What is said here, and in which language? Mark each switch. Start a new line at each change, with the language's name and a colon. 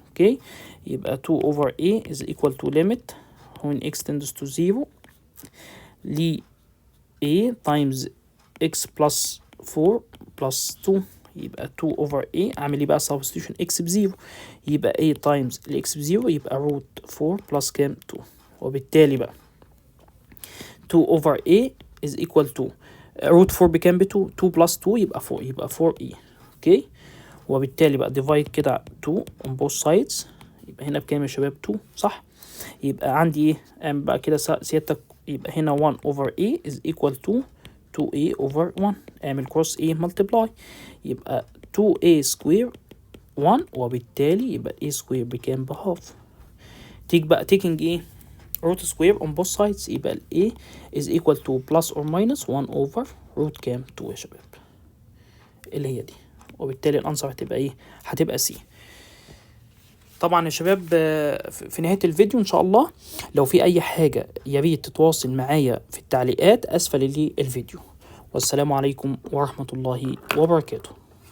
English: okay, يبقى 2 over a is equal to limit when x tends to 0 ل a times x plus 4 plus 2، يبقى 2 over a
Arabic: اعمل ايه بقى؟
English: substitution x ب0، يبقى a times ال x ب0 يبقى root 4 plus كام؟ 2. وبالتالي بقى 2 over a is equal to root 4 بكام؟ ب2، 2 plus 2 يبقى 4، يبقى 4a.
Arabic: اوكي، وبالتالي بقى divide كده 2 on both sides، يبقى هنا بكام يا شباب؟ 2، صح؟ يبقى عندي ايه؟ اعمل بقى كده سيادتك، يبقى هنا
English: 1 over a is equal to 2a over 1،
Arabic: اعمل cross a multiply، يبقى 2a square 1، وبالتالي يبقى a square بكام؟ بهاف. تيجي بقى taking ايه؟ root square on both sides، يبقى ال a is equal to
English: plus or minus 1 over root
Arabic: كام؟ 2 يا شباب، اللي هي دي. وبالتالي الانسر هتبقى ايه؟ هتبقى C. طبعا يا شباب في نهاية الفيديو ان شاء الله لو في اي حاجة يا ريت تتواصل معايا في التعليقات اسفل الفيديو. والسلام عليكم ورحمة الله وبركاته.